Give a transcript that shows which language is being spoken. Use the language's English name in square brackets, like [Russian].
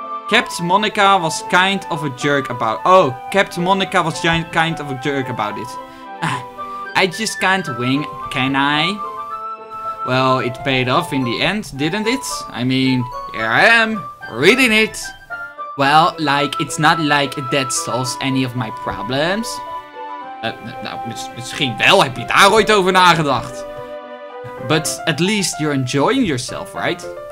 [English] Captain Monica was kind of a jerk about... Oh, Captain Monica was kind of a jerk about it. I just can't win, can I? Well, it paid off in the end, didn't it? I mean, here I am, reading it. Well, like, it's not like that solves any of my problems. [Dutch] Nou, misschien wel, heb je daar ooit over nagedacht? [English] But at least you're enjoying yourself, right?